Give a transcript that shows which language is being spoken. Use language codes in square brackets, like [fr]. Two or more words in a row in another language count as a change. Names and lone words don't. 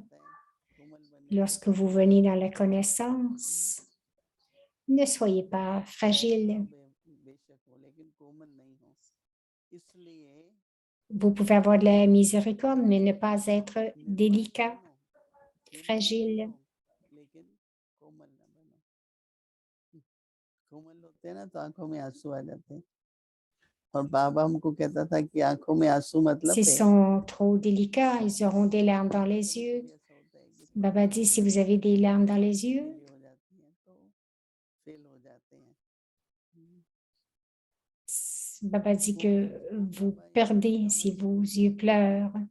[fr] Lorsque vous venez dans la connaissance, ne soyez pas fragile. Vous pouvez avoir de la miséricorde, mais ne pas être délicat, fragile. [hi] कोमल होते हैं ना तो आंखों में आंसू आ जाते हैं और बाबा हमको कहता था कि आंखों में आंसू मतलब [fr] S'ils sont trop délicats, ils auront des larmes dans les yeux. Baba dit, si vous avez des larmes dans les yeux, Baba dit que vous perdez si vos yeux pleurent.